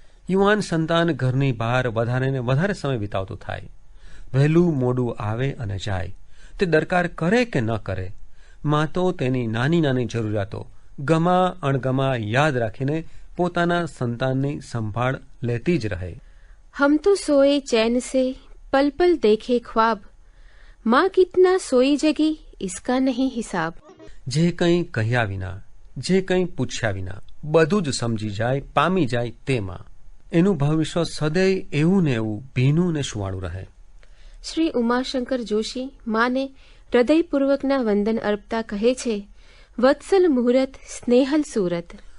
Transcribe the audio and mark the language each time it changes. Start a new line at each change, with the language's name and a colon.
Gujarati: યુવાન સંતાન ઘરની બહાર વધારે ને વધારે સમય વિતાવતું થાય. વહેલું મોડું આવે અને જાય, તે દરકાર કરે કે ન કરે, માં તો તેની નાની નાની જરૂરિયાતો ગમા અણગમા યાદ રાખીને પોતાના સંતાનની સંભાળ લેતી જ રહે.
Hindi: હમ તો સોએ ચैन से पल पल देखे ख्वाब, माँ कितना सोई जगी इसका नहीं हिसाब.
Gujarati: જે કંઈ કહ્યા વિના, જે કંઈ પૂછ્યા વિના બધું જ સમજી જાય, પામી જાય તે માં. એનું ભવિષ્ય સદૈવ એવું ને એવું ભીનું ને સુવાળું રહે. શ્રી ઉમાશંકર જોશી માને હૃદયપૂર્વકના વંદન અર્પતા કહે છે, વત્સલ મુહૂર્ત સ્નેહલ સુરત.